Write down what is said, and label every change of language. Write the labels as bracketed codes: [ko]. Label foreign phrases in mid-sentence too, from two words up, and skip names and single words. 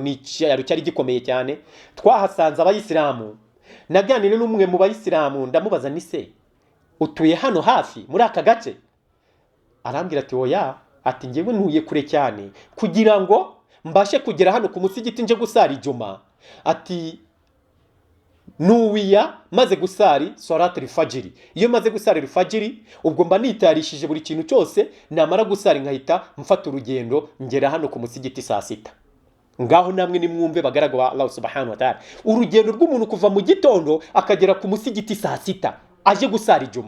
[rw] Ni cyari gikomeye cyane. Twahasanze abayisilamu, naganire n'umwe mu bayisilamu ndamubaza ni se utuye hano hafi muri aka gace? Arambwira ati oya, ati ngewe ntuye kure cyane kugira ngo mbashe kugera hano ku musigiti nje gusara ijuma. Ati nuwiya maze gusari [ar] صلاة الفجر. [rw] Iyo maze gusari al-fajr ubwo mba nitarishije buri kintu cyose, namara gusari nkahita mfata urugendo ngera hano ku musigiti saa 6. Ngaho namwe nimwumve bagaragwa [ar] الله سبحانه وتعالى, [rw] urugendo rw'umuntu kuva mu gitondo akagera ku musigiti saa 6 aje gusara ijuma.